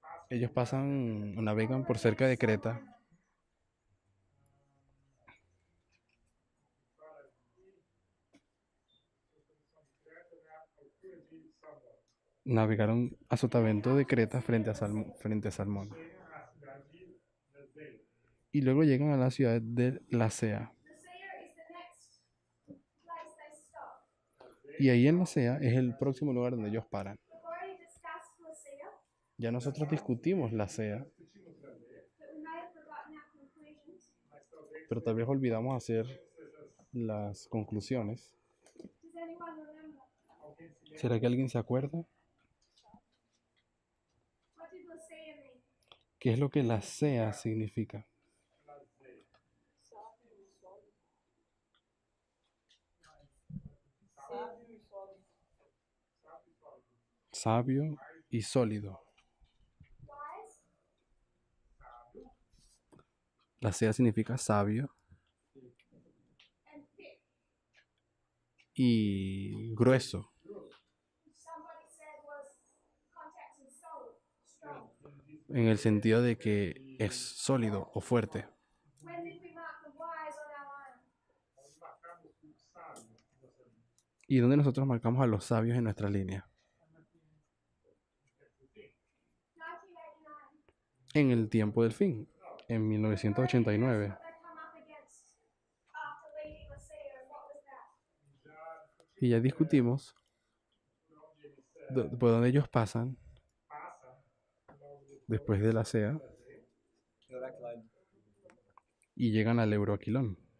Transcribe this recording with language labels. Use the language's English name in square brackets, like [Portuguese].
[Spanish] ellos pasan, navegan por cerca de Creta, navegaron a Sotavento de Creta frente a Salmón. Y luego llegan a la ciudad de Lasea. [English] Nicaea is the next place they stop. [Spanish] Y ahí en Lasea es el próximo lugar donde ellos paran. [English] We've already discussed Nicaea, [Spanish] Ya nosotros discutimos Lasea, [English] but we may have forgotten our conclusions. [Spanish] pero tal vez olvidamos hacer las conclusiones. [English] Does anyone remember? [Spanish] ¿Será que alguien se acuerda? [English] What did Nicaea mean? [Spanish] ¿Qué es lo que Lasea significa? Sabio y sólido. [English] Wise, [Spanish] Lasea significa sabio [English] and thick. [Spanish] y grueso. [English] Somebody said was context and solid, strong. [Spanish] En el sentido de que es sólido o fuerte. [English] When did we mark the wise on our line? [Spanish] ¿Y dónde nosotros marcamos a los sabios en nuestra línea? [English] 1989. [Spanish] En el tiempo del fin, en 1989. [English] What they come up against after leaving Nicaea, and what was that? [Spanish] Y ya discutimos por dónde ellos pasan después de Lasea y llegan al Euroaquilón,